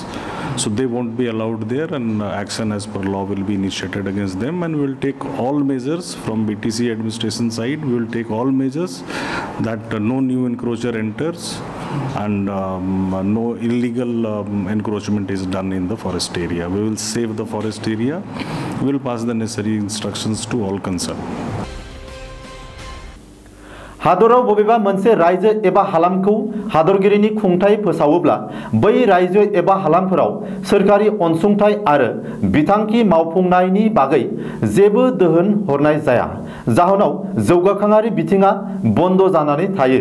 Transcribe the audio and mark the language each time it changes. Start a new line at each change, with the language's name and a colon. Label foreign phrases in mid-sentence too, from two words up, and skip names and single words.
English: So they won't be allowed there, and action as per law will be initiated against them, and we will take all measures from BTC administration side. We will take all measures that no new encroacher enters and no illegal encroachment is done in the forest area. We will save the forest area. We will pass the necessary instructions to all concerned.
Bodo: हादराव बबेबा मोनसे रायजो एबा हालामखौ हादरगिरिनि खुंथाय फोसावोब्ला बै रायजो एबा हालामफोराव सोरखारि अनसुंथाय आरो बिथांखि मावफुंनायनि बागै जेबो दोहोन हरनाय जाया। जाहोनाव जौगाखांआरि बिथिङा बन्द जानानै थायो।